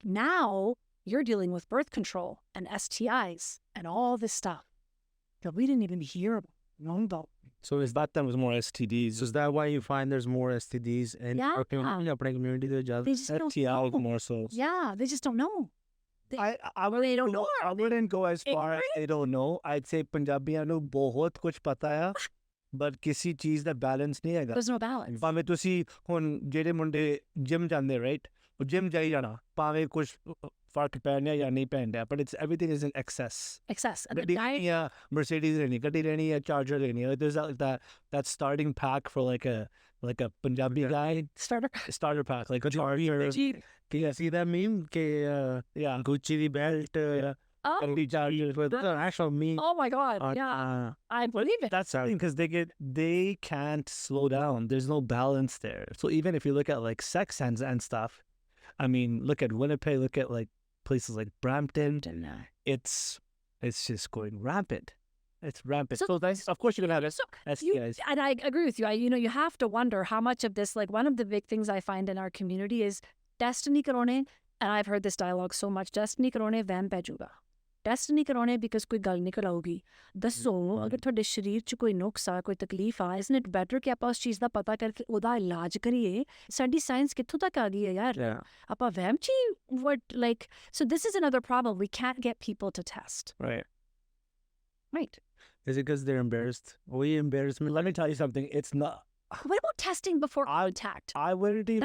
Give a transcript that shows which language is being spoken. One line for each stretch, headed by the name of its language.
English: Now you're dealing with birth control and STIs and all this stuff that we didn't even hear about. So is that then was more STDs? so is that why you find there's more STDs in Yeah. our community
Hindi: अपने
English: community
Punjabi: ਦੇ ਜ਼ਿਆਦਾ
English: They just don't STI know. more so. Yeah, they just don't know. I They don't know. I wouldn't go as far as they don't know. I'd say
Punjabi: ਪੰਜਾਬੀਆਂ ਨੂੰ ਬਹੁਤ ਕੁਝ ਪਤਾ ਆ, but ਕਿਸੇ ਚੀਜ਼ ਦਾ balance ਨਹੀਂ ਹੈਗਾ.
English: There's no balance.
Punjabi: ਭਾਵੇਂ ਤੁਸੀਂ ਹੁਣ ਜਿਹੜੇ ਮੁੰਡੇ ਜਿਮ ਜਾਂਦੇ ਰਾਈਟ ਉਹ ਜਿਮ ਜਾਈ ਜਾਣਾ ਭਾਵੇਂ ਕੁਝ ਫਰਕ ਪੈਣਾ ਜਾਂ ਨਹੀਂ ਪੈਂਦਾ
English: but it's everything is in excess. Excess. And the
Punjabi: ਗੱਡੀ
English: diet,
Punjabi: ਲੈਣੀ ਆ Mercedes ਲੈਣੀ ਗੱਡੀ ਲੈਣੀ ਆ
English: Charger ਲੈਣੀ ਆ there's that starting pack for like a Punjabi guy starter pack like a Charger. Can you see that meme? Yeah, Gucci the belt, Oh, Charlie Charger with the actual meme. oh my God. Yeah, I believe it. That's something because they can't slow down. There's no balance there. So even if you look at like sex and stuff, I mean, look at Winnipeg, look at like places like Brampton. It's just going rampant. It's rampant. So- So that's, of course you're gonna have So STIs. and I agree with you. You have to wonder how much of this, like one of the big things I find in our community is
Punjabi: test ਨਹੀਂ ਕਰਾਉਣੇ,
English: and I've heard this dialogue so much,
Punjabi: test ਨਹੀਂ ਕਰਾਉਣੇ ਵਹਿਮ ਪੈ ਜਾਊਗਾ, test ਨਹੀਂ ਕਰਾਉਣੇ because ਕੋਈ ਗੱਲ ਨਹੀਂ ਕਰਾਊਗੀ। ਦੱਸੋ ਅਗਰ ਤੁਹਾਡੇ ਸਰੀਰ 'ਚ ਕੋਈ ਨੁਕਸ ਆ, ਕੋਈ ਤਕਲੀਫ ਆ,
English: isn't it better
Punjabi: ਕਿ ਆਪਾਂ ਉਸ ਚੀਜ਼ ਦਾ ਪਤਾ ਕਰਕੇ ਉਹਦਾ ਇਲਾਜ ਕਰੀਏ? ਸਾਡੀ ਸਾਇੰਸ ਕਿੱਥੋਂ ਤੱਕ ਆ ਗਈ ਹੈ ਯਾਰ, ਆਪਾਂ ਵਹਿਮ 'ਚ ਹੀ
English: what like, so this is another problem, we can't get people to test. Right. Right. Is it because they're embarrassed? We embarrassment. Let me tell you something. It's not. What about testing before contact? I wouldn't even.